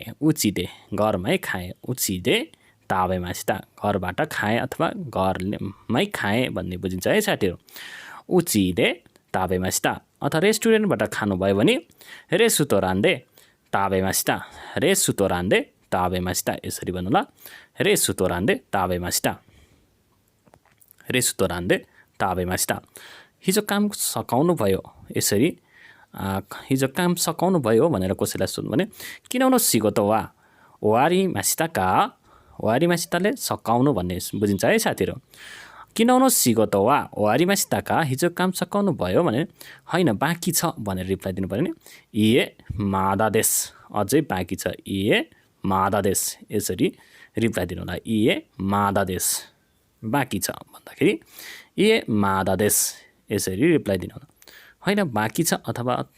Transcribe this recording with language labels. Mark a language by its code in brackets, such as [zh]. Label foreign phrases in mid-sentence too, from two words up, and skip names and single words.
[ja] 家で [ne] घरमै खाए। [ja] 家で食べました [ne] घरबाट खाए अथवा घरमै खाए भन्ने बुझिन्छ है साथीहरु। [ja] 家で食べました [ne] अथवा रेस्टुरेन्टबाट खानुभयो भने [ja] レストランで食べました. レストランで食べました [ne] यसरी भन्नु ल [ja] レストラン食べましたレストラン食べました [ne] हिजो काम सकाउनु भयो यसरी हिजो काम सकाउनु भयो भनेर कसैलाई सोध्नु भने [ja] 昨日仕事は終わりましたか終わりましたで [ne] सकाउनु भन्ने बुझिन्छ है साथीहरु [ja] 昨日仕事は終わりましたか [ne] हिजो काम सकाउनु भयो भने हैन बाँकी छ भनेर रिप्लाई दिनु पर्यो नि [ja] いいえまだです [ne] अझै बाँकी छ [ja] いいえまだです [ne] यसरी रिप्लाई दिनु होला [ja] いいえまだです [ne] बाँकी छ भन्दाखेरि [ja] いいえまだです [ne] यसरी रिप्लाई दिनु होला हैन बाँकी छ अथवा